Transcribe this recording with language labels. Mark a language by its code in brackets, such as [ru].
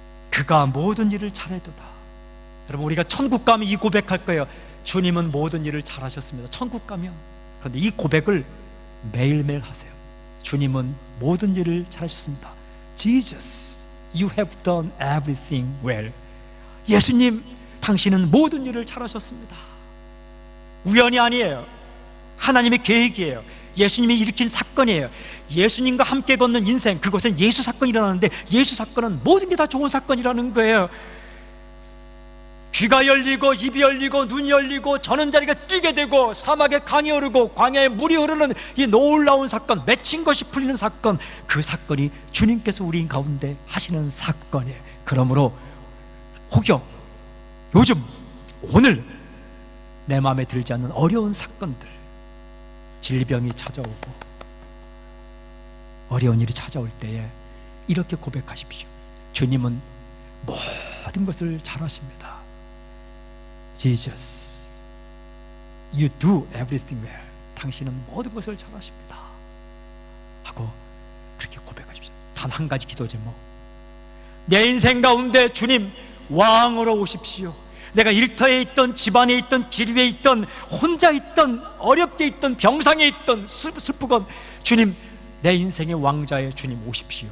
[ko] 그가 모든 일을 잘해도다. 여러분, 우리가 천국 가면 이 고백할 거예요. 주님은 모든 일을 잘하셨습니다. 천국 가면. 그런데 이 고백을 매일매일 하세요. 주님은 모든 일을 잘하셨습니다. [en] Jesus, you have done everything well. [ko] 예수님, 당신은 모든 일을 잘하셨습니다. 우연이 아니에요. 하나님의 계획이에요. 예수님이 일으킨 사건이에요. 예수님과 함께 걷는 인생, 그것은 예수 사건이 일어나는데, 예수 사건은 모든 게 다 좋은 사건이라는 거예요. 귀가 열리고 입이 열리고 눈이 열리고 저는 자리가 뛰게 되고 사막에 강이 흐르고 광야에 물이 흐르는 이 놀라운 사건, 맺힌 것이 풀리는 사건, 그 사건이 주님께서 우리 가운데 하시는 사건이에요. 그러므로 혹여 요즘 오늘 내 마음에 들지 않는 어려운 사건들, 질병이 찾아오고 어려운 일이 찾아올 때에 이렇게 고백하십시오. 주님은 모든 것을 잘하십니다. [en] Jesus, you do everything well. [ko] 당신은 모든 것을 잘하십니다 하고 그렇게 고백하십시오. 단 한 가지 기도 제목, 내 인생 가운데 주님 왕으로 오십시오. 내가 일터에 있던, 집안에 있던, 길 위에 있던, 혼자 있던, 어렵게 있던, 병상에 있던, 슬프건 주님, 내 인생의 왕자의 주님 오십시오.